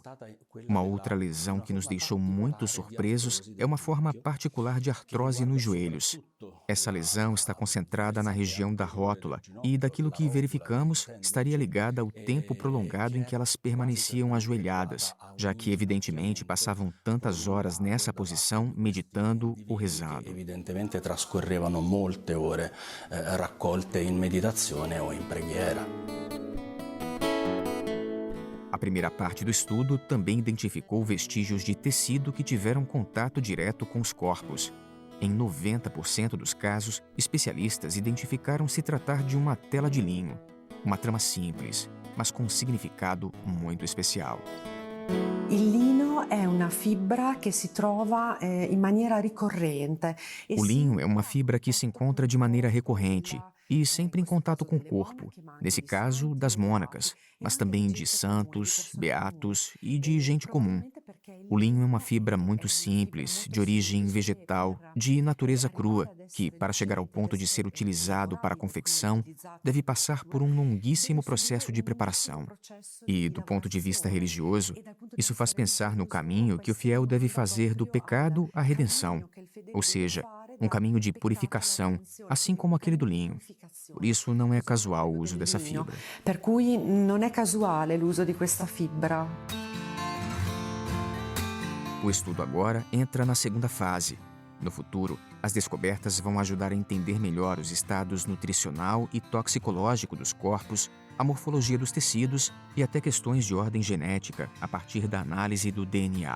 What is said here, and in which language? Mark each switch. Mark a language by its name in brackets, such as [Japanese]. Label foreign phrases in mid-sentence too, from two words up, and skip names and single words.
[Portuguese] Uma outra lesão que nos deixou muito surpresos é uma forma particular de artrose nos joelhos. Essa lesão está concentrada na região da rótula e, daquilo que verificamos, estaria ligada ao tempo prolongado em que elas permaneciam ajoelhadas, já que, evidentemente, passavam tantas horas nessa posição, meditando ou rezando. [Italian] Evidentemente trascorrevano molte ore raccolte in meditazione o in preghiera. [Portuguese] A primeira parte do estudo também identificou vestígios de tecido que tiveram contato direto com os corpos. Em 90% dos casos, especialistas identificaram se tratar de uma tela de linho, uma trama simples, mas com um significado muito especial. [Italian] Il lino è una fibra che si trova in maniera ricorrente. [Portuguese] O linho é uma fibra que se encontra de maneira recorrente e sempre em contato com o corpo, nesse caso das mônacas, mas também de santos, beatos e de gente comum. O linho é uma fibra muito simples, de origem vegetal, de natureza crua, que, para chegar ao ponto de ser utilizado para a confecção, deve passar por um longuíssimo processo de preparação. E, do ponto de vista religioso, isso faz pensar no caminho que o fiel deve fazer do pecado à redenção, ou seja, um caminho de purificação, assim como aquele do linho. Por isso, não é casual o uso dessa fibra. [Italian] Per cui non è casuale l'uso di questa fibra. [Portuguese] O estudo agora entra na segunda fase. No futuro, as descobertas vão ajudar a entender melhor os estados nutricional e toxicológico dos corpos, a morfologia dos tecidos e até questões de ordem genética a partir da análise do DNA.